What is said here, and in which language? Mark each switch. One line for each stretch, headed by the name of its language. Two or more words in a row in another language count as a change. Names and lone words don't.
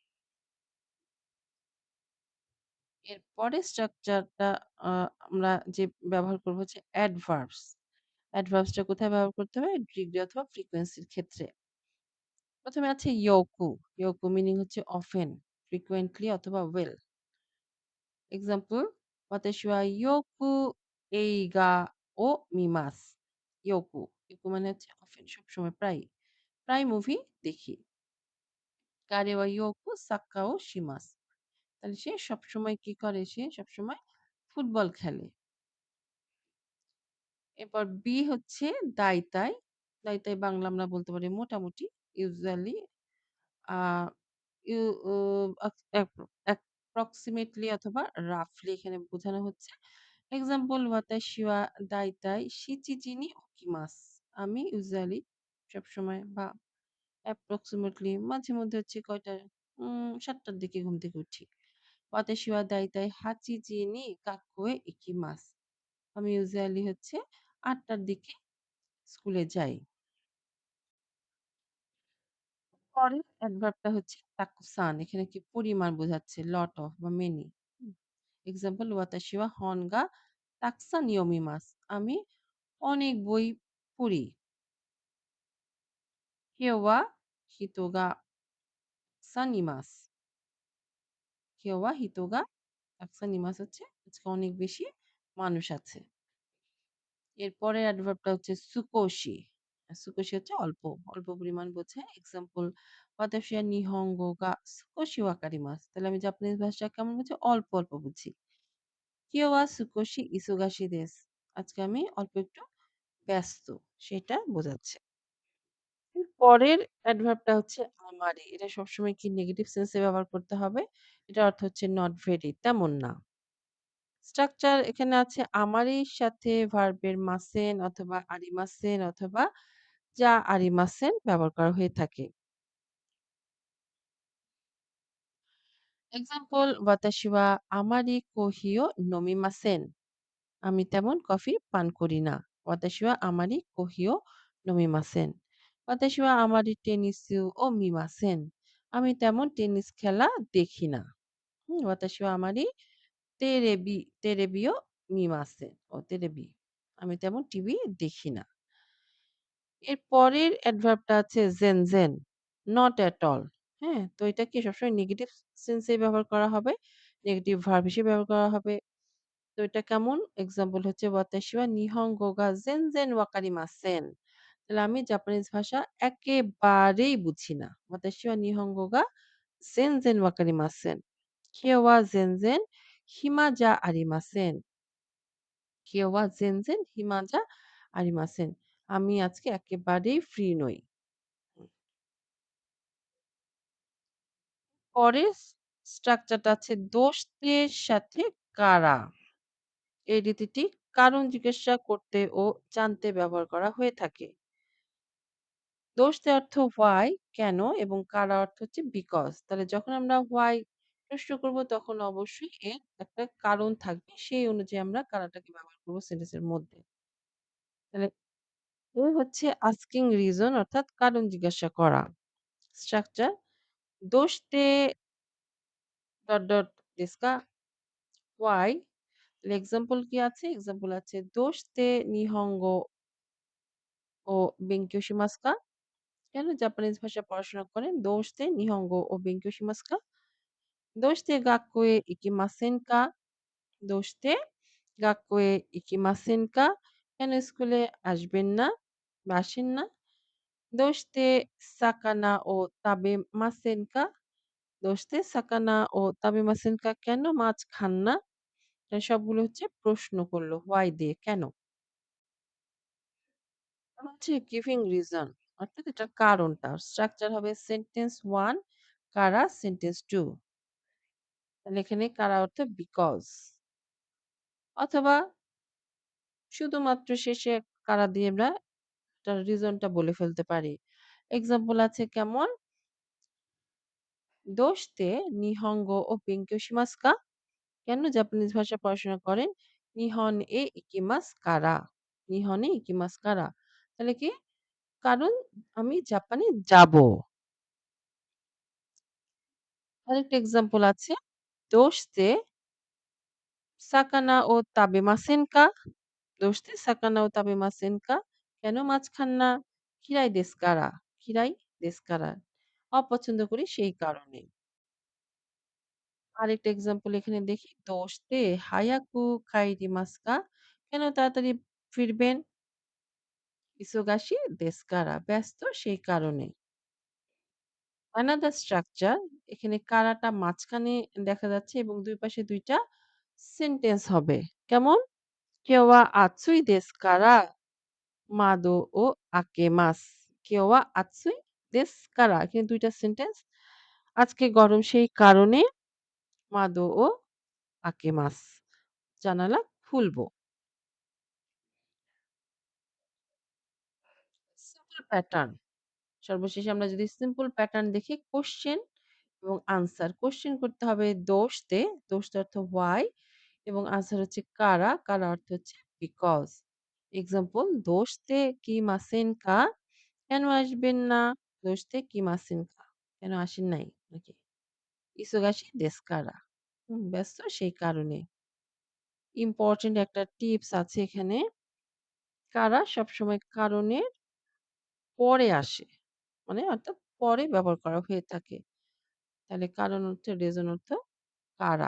Bangla: এর পরের স্ট্রাকচারটা আ আমরা যে ব্যবহার করব হচ্ছে অ্যাডভার্বস। অ্যাডভার্বস টা কোথায় ব্যবহার করতে হবে? ডিগ্রি অথবা ফ্রিকোয়েন্সির ক্ষেত্রে। ১ম এ আছে ইয়োকু। ইয়োকু মিনিং হচ্ছে অফেন, ফ্রিকোয়েন্টলি অথবা ওয়েল।
Japanese: এক্সাম্পল 私はよく映画を見ます。ইয়োকু।
Bangla: ইয়োকু মানে হচ্ছে অফেন সবসময় প্রায়ই। প্রায় মুভি দেখি। 彼はよくサッカーをします。তাহলে সে সবসময় কি করে? সে সবসময় ফুটবল খেলে। এরপর বি হচ্ছে দাইতাই। দাইতাই বাংলা আমরা বলতে পারি মোটামুটি। ইউজুয়ালি আ ইউ উ আক অ্যাপ্রক্সিমেটলি অথবা রাফলি এখানে বোঝানো হচ্ছে।
Japanese: এক্সাম্পল 私はだいたい7時に起きます।
Bangla: আমি ইউজুয়ালি সবসময় বা অ্যাপ্রক্সিমেটলি মাঝে মধ্যে হচ্ছে কয়টায় ৭ টার দিকে ঘুম থেকে উঠি।
Japanese: 私はだいたい8時に学校へ行きます।
Bangla: আমি ইউজুয়ালি হচ্ছে ৮ টার দিকে স্কুলে যাই। পরের অ্যাডভার্ব টা হচ্ছে তাকুসান। এখানে কি পরিমাণ বোঝাচ্ছে
English: lot of
Bangla: বা মেনি। হুম?
Japanese: এক্সাম্পল 私は本がたくさん読みます।
Bangla: আমি অনেক বই পড়ি।
Japanese: 今日は人がたくさんいます。今日は人がたくさんいます
Bangla: হচ্ছে আজকে অনেক বেশি মানুষ আছে। এর পরের অ্যাডভার্ব টা হচ্ছে সুকোশি। সুকোশি হচ্ছে অল্প, অল্প পরিমাণ বোঝায়। এক্সাম্পল 私は日本語が少しわかります। তাহলে আমি জাপানিজ ভাষা কেমন বুঝি? অল্প, অল্প বুঝি।
Japanese: 今日は少し忙しいです।
Bangla: আজকে আমি অল্প একটু ব্যস্ত। সেটা বোঝাচ্ছে। এর পরের অ্যাডভার্ব টা হচ্ছে আমারে। এটা সবসময় কি নেগেটিভ সেন্স এ ব্যবহার করতে হবে। এটার অর্থ হচ্ছে
English: not very,
Bangla: তেমন না। স্ট্রাকচার এখানে আছে আমারির সাথে ভার্বের মাসেন অথবা আরিমাসেন অথবা
Japanese: じゃありません
Bangla: ব্যবহার করা হয়ে থাকে। এক্সাম্পল 私はあまりコーヒーを飲みません。আমি তেমন কফি পান করি না।
Japanese: 私はあまりコーヒーを飲みません。私はあまりテニスを見ません।
Bangla: আমি তেমন টেনিস খেলা দেখি না। হুম?
Japanese: 私はあまりテレビを見ません।
Bangla: তেরেবি। আমি তেমন টিভি দেখি না। এর পরের অ্যাডভার্ব টা আছে জেনজেন,
English: not at all.
Bangla: হ্যাঁ? তো এটা কি সবসময়
English: negative sense
Bangla: এ ব্যবহার করা হবে।
English: negative verb
Bangla: হিসেবে ব্যবহার করা হবে। তো এটা কেমন? এক্সাম্পল হচ্ছে 私は日本語が全然わかりません। তাহলে আমি জাপানিজ ভাষা একেবারেই বুঝি না।
Japanese: 私は日本語が全然わかりません。今日は全然暇じゃありません。今日は全然暇じゃありません।
Bangla: আমি আজকে একেবারেই ফ্রি নই। হুম। পরের স্ট্রাকচারটা আছে দোস্তের সাথে কারা। এই রীতিটি কারণ জিজ্ঞাসা করতে ও জানতে ব্যবহার করা হয়ে থাকে। দোস্তের অর্থ why কেন এবং কারা অর্থ হচ্ছে because। তাহলে যখন আমরা why প্রশ্ন করব তখন অবশ্যই এর একটা কারণ থাকবে। সেই অনুযায়ী আমরা কারাটাকে ব্যবহার করব সেন্টেন্সের মধ্যে। তাহলে এই হচ্ছে asking reason অর্থাৎ কারণ জিজ্ঞাসা করা।
Japanese: স্ট্রাকচার どうして
English: dot, dot
Japanese: ですか?
Bangla: why তাহলে এক্সাম্পল কি আছে? এক্সাম্পল আছে
Japanese: どうして日本語を勉強しますか?
Bangla: কেন জাপানিজ ভাষা পড়াশোনা করেন?
Japanese: どうして日本語を勉強しますか? どうして 学校へ行きませんか? どうして 学校へ行きませんか?
Bangla: কেন স্কুলে আসবেন না বা আসেন না?
Japanese: どうして魚を食べませんか? どうして魚を食べませんか?
Bangla: কেন মাছ খান না? সবগুলো হচ্ছে প্রশ্ন করল why দিয়ে কেন? আর হচ্ছে giving reason অর্থাৎ এটার কারণটা। স্ট্রাকচার হবে সেন্টেন্স 1 কারা সেন্টেন্স 2 তাহলে এখানে কারা অর্থ বিকজ অথবা শুধুমাত্র শেষে কারা দিয়ে আমরা তার রিজনটা বলে ফেলতে পারি। এক্সাম্পল আছে কেমন?
Japanese: どうして日本語を勉強しますか?
Bangla: কেন জাপানিজ ভাষা পড়াশোনা করেন?
Japanese: 日本へ行きますから? 日本へ行きますから?
Bangla: তাহলে কি? কারণ আমি জাপানে যাবো। আরেকটা এক্সাম্পল আছে।
Japanese: どうして魚を食べませんか? どうして魚を食べませんか?
Bangla: কেন মাছ খান না?
Japanese: 嫌いですから? 嫌いですから?
Bangla: অপছন্দ করি সেই কারণে। আরেকটা এক্সাম্পল এখানে দেখি।
Japanese: どうして早く帰りますか?
Bangla: কেন তাড়াতাড়ি ফিরবেন?
Japanese: 忙しいですから?
Bangla: ব্যস্ত সেই কারণে।
English: another structure
Bangla: এখানে কারাটা মাঝখানে দেখা যাচ্ছে এবং ২ পাশে ২ টা সেন্টেন্স হবে। কেমন?
Japanese: 今日は暑いですから窓を開けます。今日は暑いですから।
Bangla: এখানে ২ টা সেন্টেন্স। আজকে গরম সেই কারণে
Japanese: 窓を開けます.
Bangla: জানালা খুলবো।
English: simple pattern.
Bangla: সর্বশেষে আমরা যদি
English: simple pattern
Bangla: দেখি কোয়েশ্চেন এবং আনসার। কোয়েশ্চেন করতে হবে দোষ দে, দোষটার অর্থ why এবং আনসার হচ্ছে কারা, কারা অর্থ হচ্ছে বিকজ।
Japanese: এক্সাম্পল どうして来ませんか?
Bangla: কেন আসবেন না?
Japanese: どうして来ませんか?
Bangla: কেন আসেন নাই নাকি?
Japanese: 忙しいですから?
Bangla: ব্যস্ত সেই কারণে। ইম্পোর্টেন্ট একটা টিপস আছে এখানে। কারা সবসময় কারণের পরে আসে। মানে অর্থাৎ পরে ব্যবহার করা হয়ে থাকে। তাহলে কারণ অর্থ রিজন অর্থ কারা।